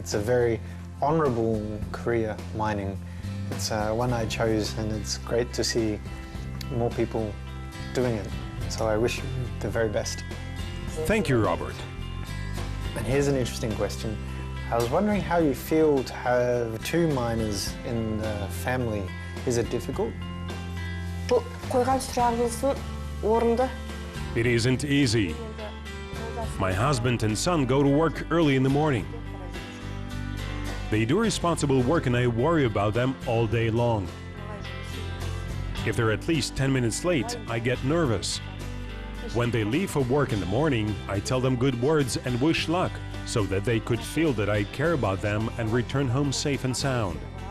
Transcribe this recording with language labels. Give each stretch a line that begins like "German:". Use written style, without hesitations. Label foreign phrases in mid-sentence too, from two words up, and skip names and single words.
English: It's a very honorable career, mining. It's one I chose, and it's great to see more people doing it. So I wish you the very best. Thank you, Robert. And here's an interesting question. I was wondering how you feel to have two miners in the family. Is it difficult?
Kazakh: бұл қойған сұрағыңыздың орынды.
English: It isn't easy. My husband and son go to work early in the morning. They do responsible work and I worry about them all day long. If they're at least 10 minutes late, I get nervous. When they leave for work in the morning, I tell them good words and wish luck, so that they could feel that I care about them and return home safe and sound.